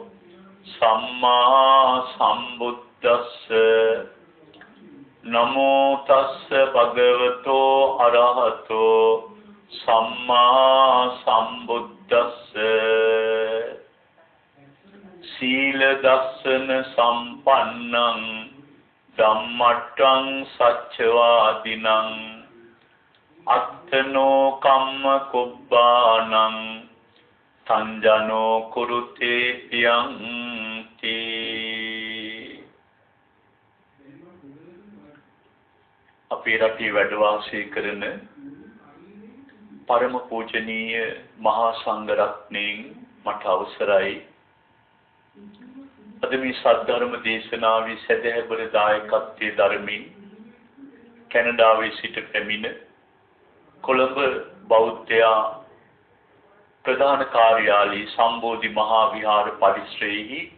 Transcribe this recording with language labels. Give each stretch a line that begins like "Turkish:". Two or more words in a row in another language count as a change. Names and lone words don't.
Pali: සම්මා සම්බුද්දස්ස නමෝ තස්ස භගවතෝ අරහතෝ සම්මා සම්බුද්දස්ස සීල දස්සන සම්පන්නං ධම්මට්ඨං සච්චවාදිනං අත්තනෝ කම්ම කුබ්බානං සංජනෝ කුරුතේ පියංති.
Sinhala: අපේ රටේ වැඩ වාසය කරන පරම පූජනීය මහා සංඝ රත්නයන් මට අවසරයි අද මේ සද්ධර්ම දේශනාවේ සදහැබර දායකත්වයේ ධර්මින් කැනඩාවේ සිට පැමිණ කොළඹ බෞද්ධයා ප්‍රධාන කාර්යාලයේ සම්බෝධි මහා විහාර පරිශ්‍රයේහි